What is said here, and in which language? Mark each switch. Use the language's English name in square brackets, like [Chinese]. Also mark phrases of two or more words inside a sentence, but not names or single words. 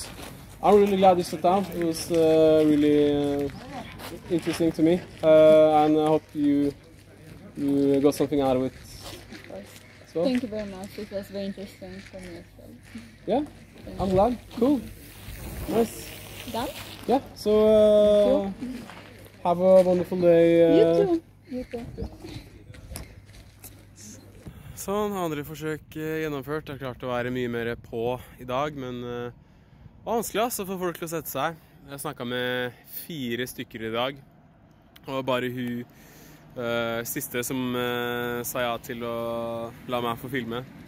[English] I'm really glad you sat down. It was really interesting to me, and I hope you got something out of it. Of course. So, thank you very much. It was very interesting for me as well. Yeah, I'm glad. Cool. Nice. Done? Yeah. So have a wonderful day. You too. You too. [Norwegian] Sånn, andre forsøk gjennomført. Jeg har klart å være mye mer på i dag, men det var vanskelig å få folk til å sette seg. Jeg snakket med 4 stykker i dag, og bare hun siste som sa ja til å la meg få filme.